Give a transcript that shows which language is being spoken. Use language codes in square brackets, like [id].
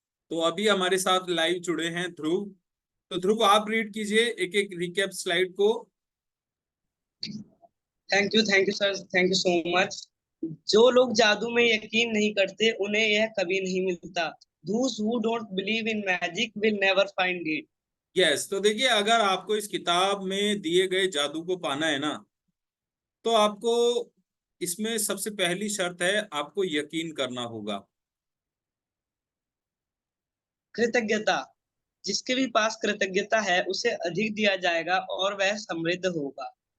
[hi] तो अभी हमारे साथ लाइव जुड़े हैं ध्रुव। तो ध्रुव, आप रीड कीजिए एक एक रिकैप स्लाइड को। [en] Thank you sir, thank you so much. [hi] जो लोग जादू में यकीन नहीं करते उन्हें यह कभी नहीं मिलता। [en] Those who don't believe in magic will never find it. Yes. [hi] तो देखिए, अगर आपको इस किताब में दिए गए जादू को पाना है ना, तो आपको इसमें सबसे पहली शर्त है, आपको यकीन करना होगा। कृतज्ञता, जिसके भी पास कृतज्ञता है उसे अधिक दिया जाएगा और वह समृद्ध होगा।